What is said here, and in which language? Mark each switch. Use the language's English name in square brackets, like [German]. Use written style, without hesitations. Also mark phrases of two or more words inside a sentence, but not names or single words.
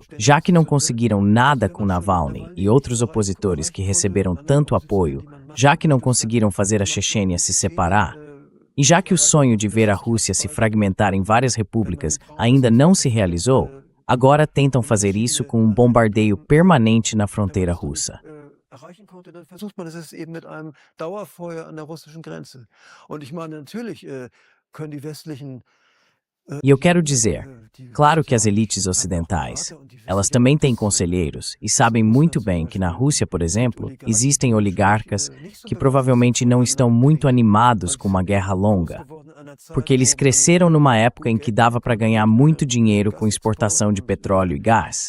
[Portuguese] Já que não conseguiram nada com Navalny e outros opositores que receberam tanto apoio, já que não conseguiram fazer a Chechênia se separar, e já que o sonho de ver a Rússia se fragmentar em várias repúblicas ainda não se realizou, agora tentam fazer isso com um bombardeio permanente na fronteira russa. [German] Erreichen konnte, dann versucht man es eben mit einem Dauerfeuer an der russischen Grenze. Und ich meine, natürlich können die westlichen [Portuguese] E eu quero dizer, claro que as elites ocidentais, elas também têm conselheiros e sabem muito bem que na Rússia, por exemplo, existem oligarcas que provavelmente não estão muito animados com uma guerra longa, porque eles cresceram numa época em que dava para ganhar muito dinheiro com exportação de petróleo e gás.